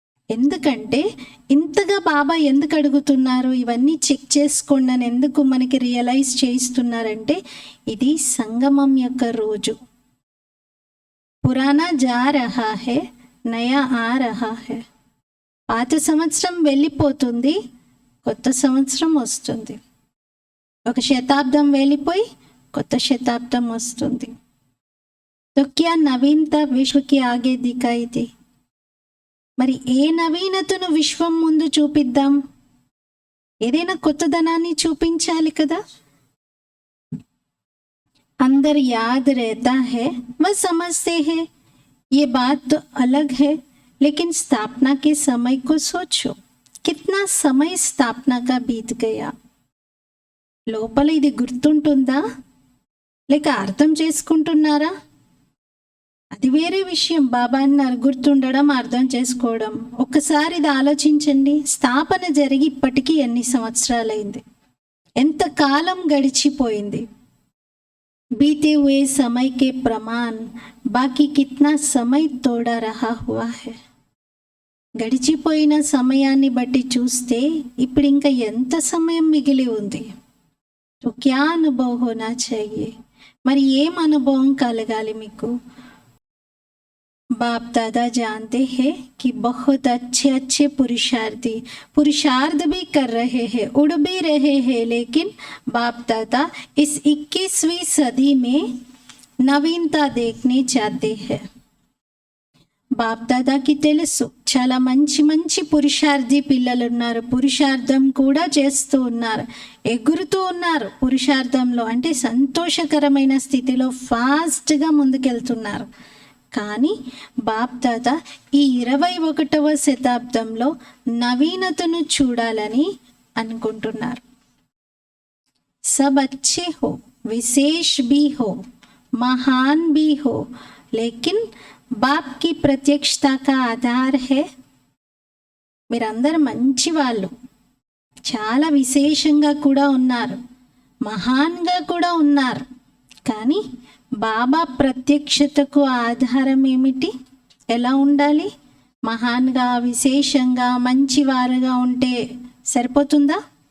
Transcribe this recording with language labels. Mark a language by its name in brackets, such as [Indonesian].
[Telugu] ఎందుకంటే ఇంతగా బాబా ఎందుకు అడుగుతున్నారు, ఇవన్నీ చెక్ చేసుకోండి అని ఎందుకు మనకి రియలైజ్ చేయిస్తున్నారంటే ఇది సంగమం యొక్క రోజు. [Hindi] పురాణా జా రహా హే నయా ఆ రహా హే. [Telugu] పాత సంవత్సరం వెళ్ళిపోతుంది, కొత్త సంవత్సరం వస్తుంది. ఒక శతాబ్దం వెళ్ళిపోయి కొత్త శతాబ్దం వస్తుంది. [Hindi] तो क्या नवीनता विश्व की आगे दिखाई दी. [Telugu] మరి ఏ నవీనతను విశ్వం ముందు చూపిద్దాం? ఏదైనా కొత్తదనాన్ని చూపించాలి కదా. [Hindi] अंदर याद रहता है वह समझते हैं ये बात तो अलग है, लेकिन स्थापना के समय को सोचो, कितना समय स्थापना का बीत गया. [Telugu] లోపల ఇది గుర్తుంటుందా లేక అర్థం చేసుకుంటున్నారా? అది వేరే విషయం. బాబా అన్నారు గుర్తుండడం అర్థం చేసుకోవడం. ఒక్కసారి ఇది ఆలోచించండి, స్థాపన జరిగి ఇప్పటికీ ఎన్ని సంవత్సరాలైంది, ఎంత కాలం గడిచిపోయింది. [Hindi] बीते हुए समय के प्रमाण बाकी कितना समय तोड़ा रहा हुआ है. [Telugu] గడిచిపోయిన సమయాన్ని బట్టి చూస్తే ఇప్పుడు ఇంకా ఎంత సమయం మిగిలి ఉంది. [Hindi] तो क्या अनुभव होना चाहिए. [Telugu] మరి ఏం అనుభవం కలగాలి మీకు? [Hindi] बाप दादा जानते हैं कि बहुत अच्छे पुरुषार्थ भी कर रहे हैं, उड़ भी रहे हैं, लेकिन बाप दादा इस 21वीं सदी में नवीनता देखने चाहते हैं. [Telugu] బాప్ దాదాకి తెలుసు చాలా మంచి పురుషార్థి పిల్లలు ఉన్నారు, పురుషార్థం కూడా చేస్తూ ఉన్నారు, ఎగురుతూ ఉన్నారు పురుషార్థంలో, అంటే సంతోషకరమైన స్థితిలో ఫాస్ట్గా ముందుకెళ్తున్నారు. కానీ బాప్ దాదా ఈ 21వ శతాబ్దంలో నవీనతను చూడాలని అనుకుంటున్నారు. [Hindi] सब अच्छे हो, विशेष भी हो, महान भी हो, लेकिन बाप की प्रत्यक्षता का आधार है. [Telugu] మీరందరూ మంచి వాళ్ళు, చాలా విశేషంగా కూడా ఉన్నారు, మహాన్గా కూడా ఉన్నారు, కానీ బాబా ప్రత్యక్షతకు ఆధారం ఏమిటి? ఎలా ఉండాలి? మహాన్గా విశేషంగా మంచివారుగా ఉంటే సరిపోతుందా?